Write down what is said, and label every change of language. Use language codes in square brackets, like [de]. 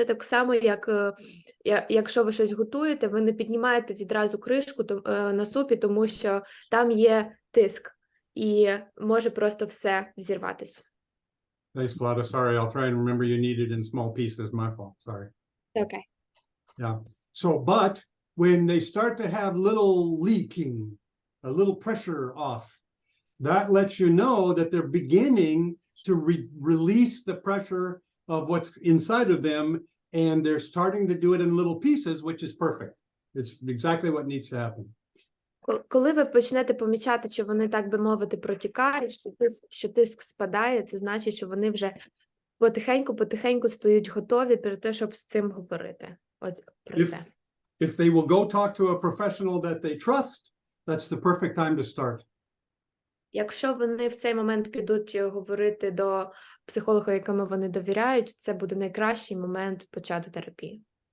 [uk] Це так само, якщо ви щось готуєте, ви не піднімаєте відразу кришку на супі, тому що там є тиск, і може просто все взірватися. [en] Thanks, Vlada. Sorry, I'll try and remember you need it in small pieces. My fault. Sorry. Okay. Yeah. So, but when they start to have little leaking, a little pressure off, that lets you know that they're beginning to release the pressure of what's inside of them, and they're starting to do it in little pieces, which is perfect. It's exactly what needs to happen. [uk] Коли ви почнете помічати, що вони, так би мовити, протікають, що тиск спадає, це значить, що вони вже потихеньку стають готові перед те, щоб з цим говорити. От про це. [en] If they will go talk to a professional that they trust, that's the perfect time to start. [uk] Якщо вони в цей момент підуть говорити до психолога, якому вони довіряють, це буде найкращий момент почати терапію.